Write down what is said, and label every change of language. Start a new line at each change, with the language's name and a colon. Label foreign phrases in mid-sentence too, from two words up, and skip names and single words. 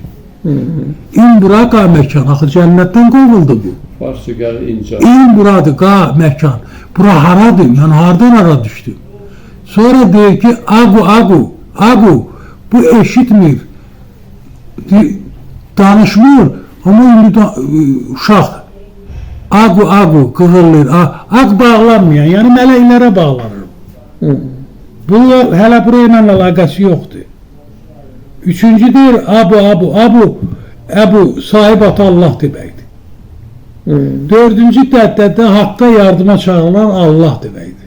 Azerbaijani: İn bura qa məkan, axı cənnətdən qovuldu bu. Farsça gəlir incə. İn buradır, qa məkan. Bura haradır? Yəni hardan hara düşdü? Sonra deyir ki agu, agu, agu. Bu eşitmir. Danışmır. Ama indi da, uşaq. Agu, agu, qığırlayır. Aq bağlanmayan, yəni mələklərə bağlanır. Bununla hələ burayla əlaqəsi yoxdur. Üçüncü deyir abu, abu, abu. Əbu, sahib ata Allah deməkdir. Dördüncü dəddədə haqqa yardıma çağırılan Allah deməkdir.